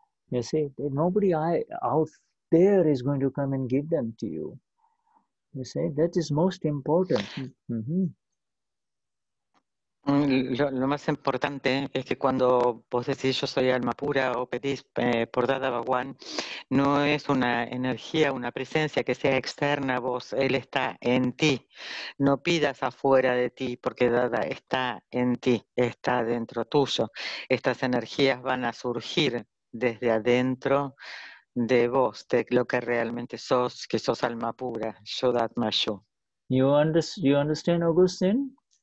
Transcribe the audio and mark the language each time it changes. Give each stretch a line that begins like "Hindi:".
English: You see, nobody out there is going to come and give them to you. You see, that is most important.
Spanish: Lo más importante es que cuando vos decís yo soy alma pura o pedís por Dada Bhagwan, no es una energía, una presencia que sea externa a vos, Él está en ti. No pidas afuera de ti, porque Dada está en ti, está dentro tuyo. Estas energías van a surgir desde adentro de vos, de lo que realmente sos, que sos alma pura, Vishuddhatma.
English: You understand, Augustine?